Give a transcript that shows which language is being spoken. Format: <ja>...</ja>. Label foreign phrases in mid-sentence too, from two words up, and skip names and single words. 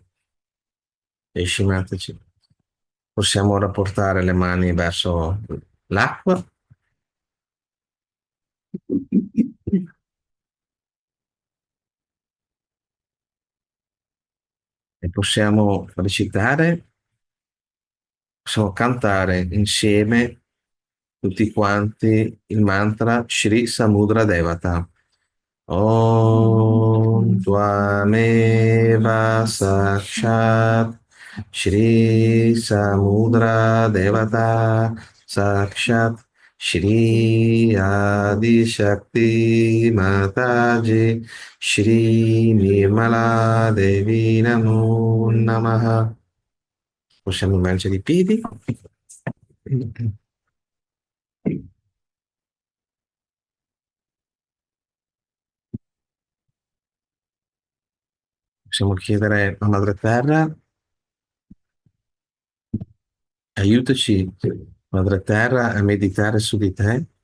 <it>E scimateci. Possiamo ora portare le mani verso l'acqua e possiamo cantare insieme tutti quanti il mantra Shri Samudra Devata.</it> <sa>ॐ त्वमेव साक्षात् श्री समुद्र देवता साक्षात् श्री आदि शक्ति माताजी श्री निर्मला देवी नमो नमः.</sa> <it>Possiamo immergere i piedi. Possiamo chiedere a Madre Terra, aiutaci, Madre Terra, a meditare su di te,</it>